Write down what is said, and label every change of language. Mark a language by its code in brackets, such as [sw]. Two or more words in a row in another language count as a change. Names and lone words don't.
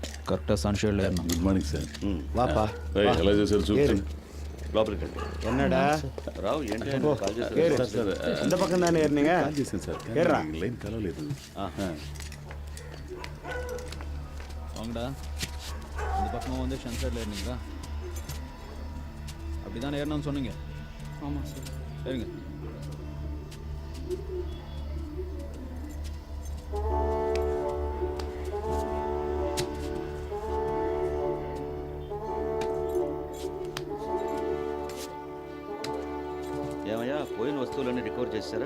[te] కరెక్ట్గా సన్షేడ్లో ఏరినా. గుడ్ మార్నింగ్ సార్. వాపా ఎలా చేశారు చూపించండి. లోపలికి రండి. [ta] என்னடா [te] రావు ఏంటి ఆయన కాల్ చేశారు? [ta] ஏறு. [te] సార్ [ta] இந்த பக்கம் தானே ஏறினீங்க? [te] కాల్ చేశాను సార్. [ta] ஏறா. [te] లైన్ కలవలేదు. [ta] வாங்கடா, இந்த பக்கமாக வந்து சன்ஷேடில் ஏறினீங்களா? அப்படி தானே ஏறணும்னு சொன்னீங்க. ஆமாம் சார். சரிங்க. [te] ఏమయ్యా పోయిన వస్తువులన్నీ రికవర్ చేశారా?